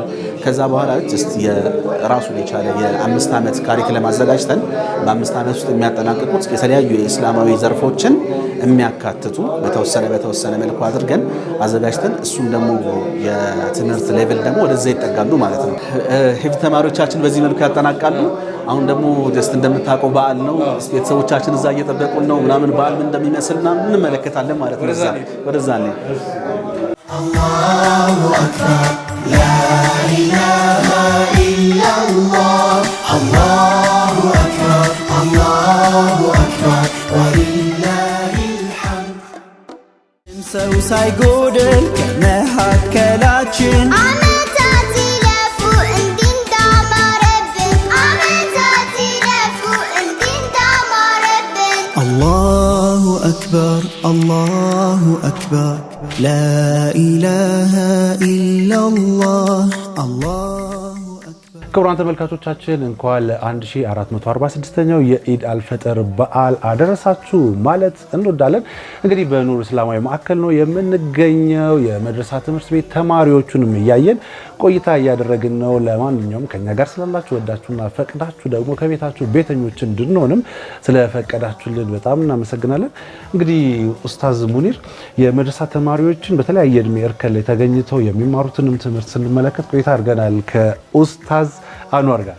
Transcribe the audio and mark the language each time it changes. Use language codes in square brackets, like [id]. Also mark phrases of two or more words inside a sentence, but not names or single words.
[am] ከዛ በኋላ ጀስት የራሱን የቻለ የ5 አመት ካሪኩለም አዘጋጅተን በ5 አመት ውስጥ የሚያጠናቅቁት የተለያዩ የእስላማዊ ዘርፎችን የሚያካትቱ በተወሰነ መልኩ አድርገን አዘጋጅተን እሱም ደግሞ የትምህርት ሌቭል ደግሞ ወደዛ ይጠጋሉ ማለት ነው ሂፍዝ ተማሪዎቻችን በዚህ መልኩ ያጠናቃሉ አሁን ደግሞ ጀስት እንደምታውቀው በዓል ነው ቤተሰቦቻችን እዛ እየጠበቁን ነው ምናምን በዓል ምን እንደሚመስልና እንመለከታለን ማለት ነው ወደዛ ነው [ar] الله أكبر لا إله إلا الله الله أكبر ولله الحمد [am] ሰው ሳይጎድል ከመካከላችን ዓመታት ይለፉ እንዲንዳማረብን ዓመታት ይለፉ እንዲንዳማረብን [ar] الله أكبر لا إله إلا الله الله أكبر [am] ክቡራን ተመልካቾቻችን እንኳን ለ1446ኛው የኢድ አልፈጥር በዓል አደረሳችሁ ማለት እንወዳለን። እንግዲህ በኑር እስላማዊ ማዕከል ነው የምንገኘው። የመድረሳ ትምህርት ቤት ተማሪዎቹንም እያየን ቆይታ እያደረግን ነው። ለማንኛውም ከኛ ጋር ስላላችሁ ወዳችሁና ፈቅዳችሁ ደግሞ ከቤታችሁ ቤተኞች እንድንሆንም ስለፈቀዳችሁልን በጣም እናመሰግናለን። እንግዲህ ኡስታዝ ሙኒር የመድረሳ ተማሪዎችን በተለያየ እድሜ እርከን ላይ ተገኝተው የሚማሩትንም ትምህርት ስንመለከት ቆይታ አድርገናል ከኡስታዝ አንዋር ጋር።